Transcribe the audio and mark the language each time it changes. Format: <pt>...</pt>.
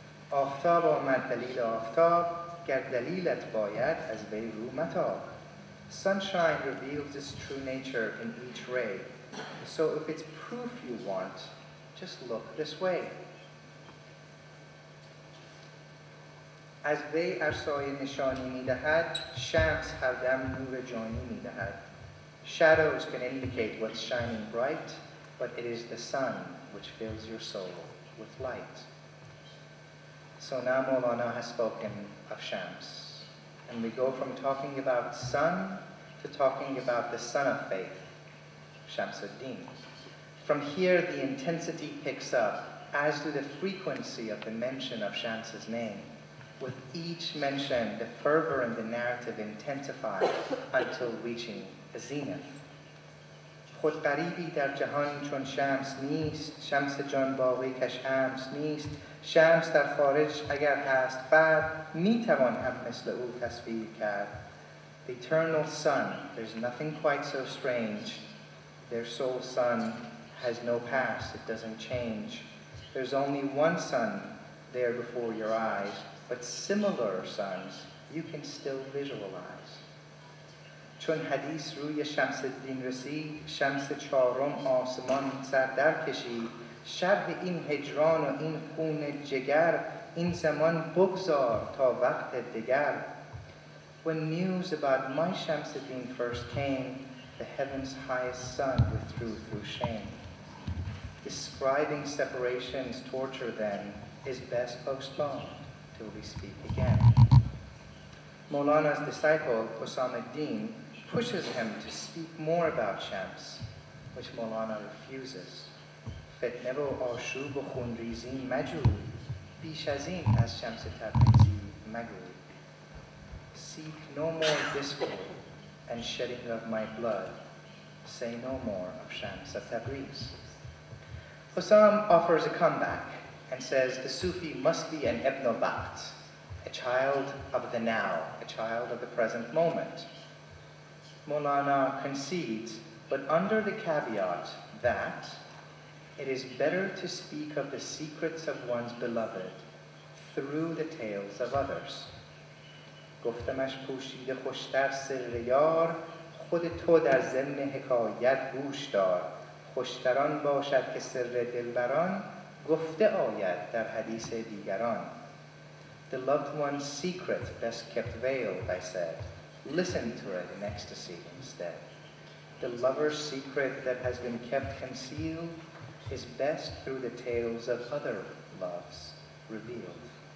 <fa>Aftab amad dalil aftab, ger dalilat bayad az vei ru matab.</fa> <en>Sunshine reveals its true nature in each ray. So if it's proof you want, just look this way.</en> <fa>از وی ارسای نشانی می‌دهد، شمس هر دم نور جانی می‌دهد.</fa> <en>Shadows can indicate what's shining bright, but it is the sun which fills your soul with light. So now Mevlana has spoken of Shams, and we go from talking about sun to talking about the son of faith, Shamsuddin. From here the intensity picks up, as do the frequency of the mention of Shams's name. With each mention, the fervor in the narrative intensifies until reaching a zenith.</en> <fa>خود غریبی در جهان چون شمس نیست، شمس جان باقی کش امس نیست، شمس در خارج اگر هست فرد میتوان هم مثل او تصویر کرد.</fa> <en>The eternal sun, there's nothing quite so strange. Their soul sun has no past, it doesn't change. There's only one sun there before your eyes, but similar suns you can still visualize.</en> <fa>چون حدیث روی شمس الدین رسید شمس چهارم آسمان سر در کشید شرح این هجران و این خون جگر این زمان بگذار تا وقت دگر.</fa> <en>When news about my Shams-ed-Din first came, the heaven's highest sun withdrew through shame. Describing separation's torture then is best postponed till we speak again. Mevlana''s disciple, Osam-ed-Din, pushes him to speak more about Shams, which Mevlana refuses.</en> <fa>فتنه و آشوب و خونریزی مجوی بیش از این از شمس تبریزی مگوی.</fa> <en>Seek no more discord and shedding of my blood. Say no more of Shams of Tabriz. Osam offers a comeback and says the Sufi must be an ibn al-Waqt, a child of the now, a child of the present moment. Mevlana concedes, but under the caveat that it is better to speak of the secrets of one's beloved through the tales of others.</en> <fa>گفتمش پوشیده خوشتر سر یار خود تو در ضمن حکایت گوش دار خوشتران باشد که سر دلبران گفته آید در حدیث دیگران.</fa> <en>The loved one's secret best kept veiled, I said. Listen to it in ecstasy instead. The lover's secret that has been kept concealed is best through the tales of other loves revealed.</en>